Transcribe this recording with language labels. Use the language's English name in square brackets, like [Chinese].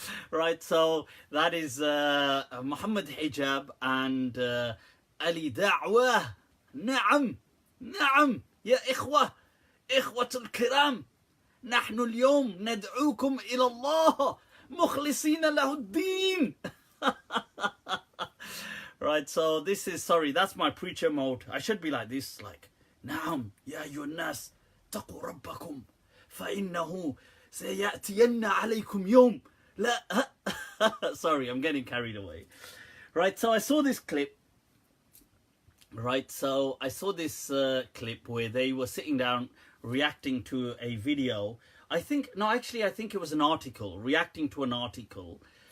[English] Right, so that is Muhammad Hijab and Ali Da'wah. [Arabic] Na'am, na'am, ya ikhwah, ikhwatul kiram. نحن اليوم ندعوكم إلى الله مخلصين له الدين. [English] Right, so this is, sorry, that's my preacher mode. I should be like this, like, [Arabic] نعم يا أيها الناس اتقوا ربكم فإنه سيأتين عليكم يوم لا. [English] Sorry, I'm getting carried away. Right, so I saw this clip. Right, so I saw this clip where they were sitting down reacting to a video. I think it was an article, reacting to an article.